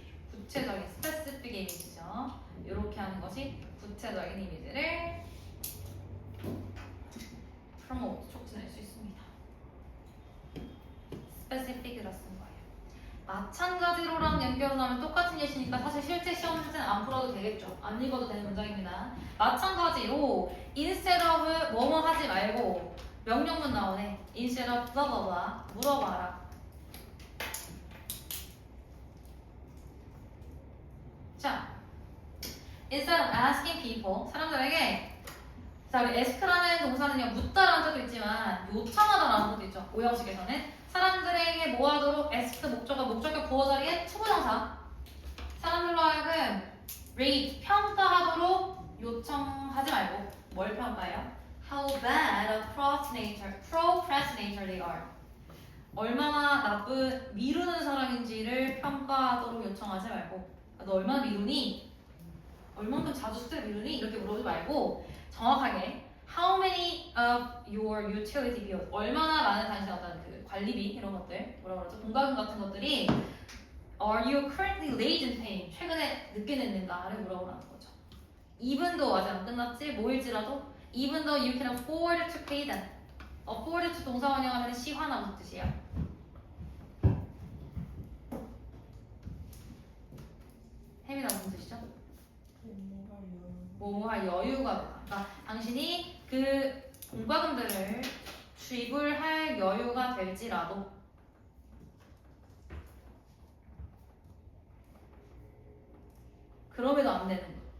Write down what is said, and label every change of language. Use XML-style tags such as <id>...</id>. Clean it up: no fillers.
<ko>구체적인 specific 이미지죠. 이렇게 하는 것이 구체적인 이미지를 promote, 촉진할 수 있습니다. specific이라 쓴 거예요. 마찬가지로랑 연결을 하면 똑같은 예시니까 사실 실제 시험 문제는 안 풀어도 되겠죠. 안 읽어도 되는 문장입니다. 마찬가지로</ko> <en>instead of</en> <ko>뭐뭐 하지 말고 명령문 나오네.</ko> <en>instead of blah blah blah</en> <ko>물어봐라. 자,</ko> <en>instead of asking people</en> <ko>사람들에게 자 우리 ask라는 동사는요 묻다라는 뜻도 있지만 요청하다라는 뜻도 있죠. 오형식에서는 사람들에게 뭐 하도록 ask 목적격 보어 자리에 투부정사 사람들로 하여금 rate 평가하도록 요청하지 말고 뭘 평가해요?</ko> <en>How bad a procrastinator they are.</en> <ko>얼마나 나쁜 미루는 사람인지를 평가하도록 요청하지 말고 너 얼마나 미루니? 얼만큼 자주 숙제를 미루니? 이렇게 물어보지 말고 정확하게</ko> <en>How many of your utility bills?</en> <ko>얼마나 많은 당신의 어떤 그 관리비 이런 것들 뭐라 그러죠? 공과금 같은 것들이</ko> <en>Are you currently late in paying?</en> <ko>최근에 늦게 냈는가를 물어보라는 거죠.</ko> <en>Even though</en> <ko>아직 안 끝났지 뭐일지라도</ko> <en>Even though you can afford to pay them.</en> <ko>afford to 동사 원형하면 시화나 무슨 뜻이에요? 햄이나 무슨 뜻이죠? 뭐뭐할 여유가 되다. 그러니까 당신이 그 공과금들을 지불할 여유가 될지라도 그럼에도 안 되는 거.</ko>